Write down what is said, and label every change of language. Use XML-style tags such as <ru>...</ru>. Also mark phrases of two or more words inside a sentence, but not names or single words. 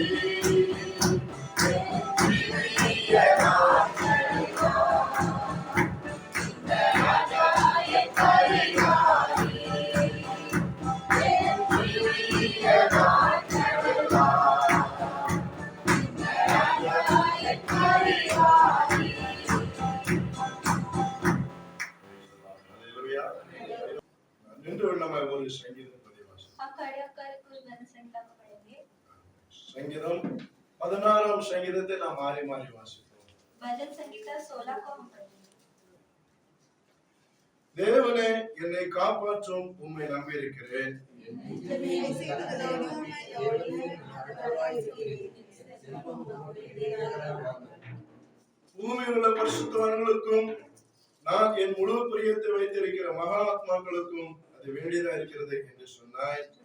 <ta>என் ஜீவிய நாட்களெல்லாம் இந்த ராஜா என் பரிகாரி, என் ஜீவிய நாட்களெல்லாம் இந்த ராஜா என் பரிகாரி. ஹல்லேலூயா. நின்று நம்ம ஒரு சங்கீதத்தை வாசிப்போம்.</ta> <hi>हम खड़े होकर कुछ भजन संहिता को पढ़ेंगे।</hi> <ta>சங்கீதம் 16ஆம் சங்கீதத்தை நாம் மாறி மாறி வாசிப்போம்.</ta> <hi>भजन संहिता 16 को हम पढ़ेंगे।</hi> <ta>தேவனே என்னை காப்பாற்றும், உம்மை நம்பியிருக்கிறேன். பூமியில் உள்ள பரிசுத்தவான்களுக்கும் நான் என் முழு பிரியத்தை வைத்திருக்கிற மகாத்மாக்களுக்கும் அது வேண்டியதா இருக்கிறது என்று சொன்னாய்.</ta>